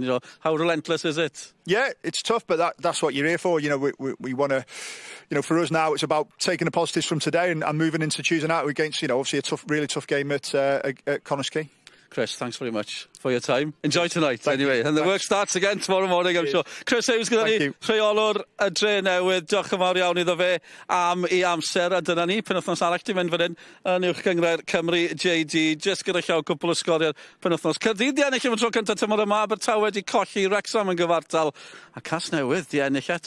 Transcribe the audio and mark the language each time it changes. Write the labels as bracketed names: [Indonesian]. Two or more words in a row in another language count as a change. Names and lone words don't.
[English] How relentless is it? Yeah, it's tough, but that's what you're here for. We want to, for us now, it's about taking the positives from today and moving into Tuesday night against, obviously a really tough game at Quay. Chris, thanks very much for your time. Enjoy tonight, anyway. And the work starts again tomorrow morning, I'm sure. [Welsh] Chris Hughes gyda ni, rheolwr y Dre Newydd. Diolch yn fawr iawn iddo fe am ei amser. A dyna ni, penwythnos arall di mynd fan hyn yn uwch gyngred Cymru JD. Just gyda llaw cwpl o sgoriau penwythnos. Caerdydd di ennill am y tro cyntaf tymor yma. Abertawe di colli Wrexham yn gyfartal. A Casnewydd di ennill eto.